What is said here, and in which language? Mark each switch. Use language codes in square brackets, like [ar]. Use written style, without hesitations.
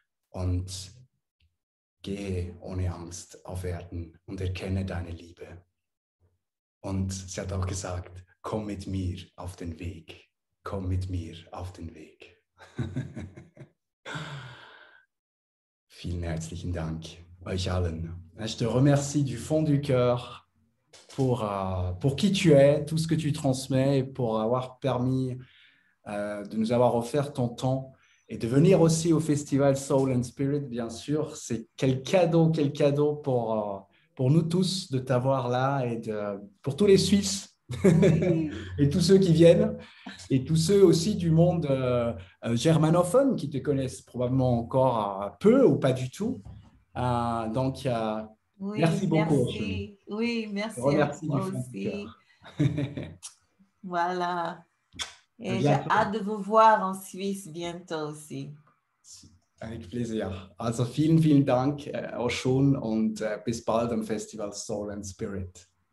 [de] Und gehe ohne Angst auf Erden und erkenne deine Liebe. Und sie hat auch gesagt, komm mit mir auf den Weg. Komm mit mir auf den Weg. Vielen herzlichen Dank euch allen. [fr] Je te remercie du fond du cœur pour qui tu es, tout ce que tu transmets, et pour avoir permis de nous avoir offert ton temps et de venir aussi au festival Soul and Spirit, bien sûr. C'est quel cadeau pour nous tous de t'avoir là et pour tous les Suisses et tous ceux qui viennent et tous ceux aussi du monde germanophone qui te connaissent probablement encore peu ou pas du tout. Donc, oui, merci beaucoup. Merci. Oui, merci à toi aussi. Voilà. Et j'ai hâte de vous voir en Suisse bientôt aussi. Avec plaisir. [de] Also vielen Dank, Oshun, und bis bald am Festival Soul and Spirit.